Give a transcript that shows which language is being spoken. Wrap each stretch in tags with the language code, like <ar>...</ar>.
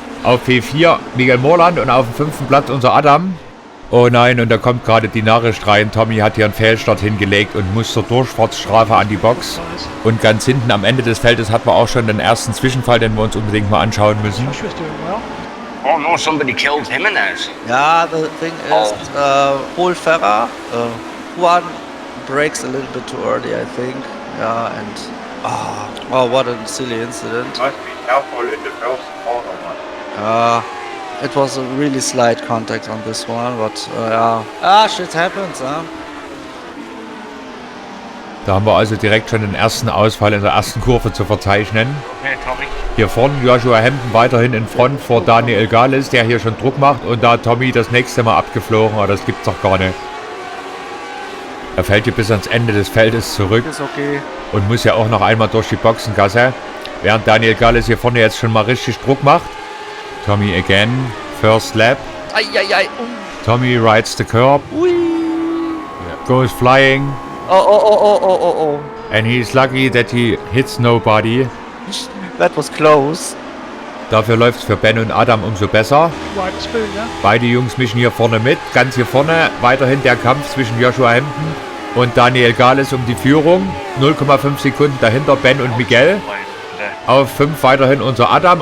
<de>Auf P4 Miguel Morland und auf dem 5. Platz unser Adam. Oh nein, und da kommt gerade die Nachricht rein. Tommy hat hier einen Fehlstart hingelegt und muss zur Durchfahrtsstrafe an die Box. Und ganz hinten am Ende des Feldes hatten wir auch schon den ersten Zwischenfall, den wir uns unbedingt mal anschauen müssen.</de> <en>Joshua's doing well. Oh no, somebody killed Jimenez. Yeah, the thing is, Paul Ferrer, one breaks a little bit too early, I think. Yeah, and oh, what a silly incident. Must be careful in the first corner. It was a really slight contact on this one, but yeah, shit happens, huh?</en> <de>Da haben wir also direkt schon den ersten Ausfall in der ersten Kurve zu verzeichnen.</de> <en>Okay, Tommy.</en> <de>Hier vorne Joshua Hampton weiterhin in Front vor Daniel Gales, der hier schon Druck macht. Und da Tommy das nächste Mal abgeflogen, aber das gibt's doch gar nicht. Er fällt hier bis ans Ende des Feldes zurück Ist okay. und muss ja auch noch einmal durch die Boxengasse. Während Daniel Gales hier vorne jetzt schon mal richtig Druck macht.</de> <en>Tommy again, first lap. Eieiei. Tommy rides the curb, Ui. goes flying. Oh. And he's lucky that he hits nobody. That was close.</en> <de>Dafür läuft's für Ben und Adam umso besser.</de> <en>Right spoon, ne?</en> <de>Beide Jungs mischen hier vorne mit. Ganz hier vorne weiterhin der Kampf zwischen Joshua Hampton und Daniel Gales um die Führung. 0,5 Sekunden dahinter Ben und Miguel. Auf 5 weiterhin unser Adam.</de>